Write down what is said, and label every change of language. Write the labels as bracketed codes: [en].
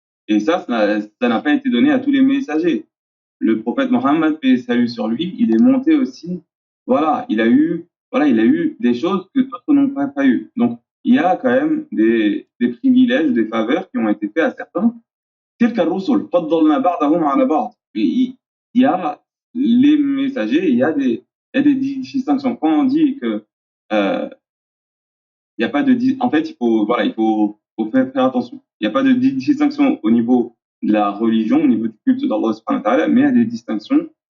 [fr] Et ça n'a pas été donné à tous les messagers. Le prophète Mohammed, paix et salut sur lui, il est monté aussi. Il a eu des choses que d'autres n'ont pas eu. Donc, il y a quand même des privilèges, des faveurs qui ont été faits à certains. [ar] تلك الرسل فضلنا بعضهم على بعض. [fr] Il y a les messagers, il y a des distinctions. Quand on dit que il y a pas de, en fait, faut faire attention. Il n'y a pas de distinction au niveau de la religion, au niveau du culte d'Allah subhanahu wa ta'ala, mais il y a des distinctions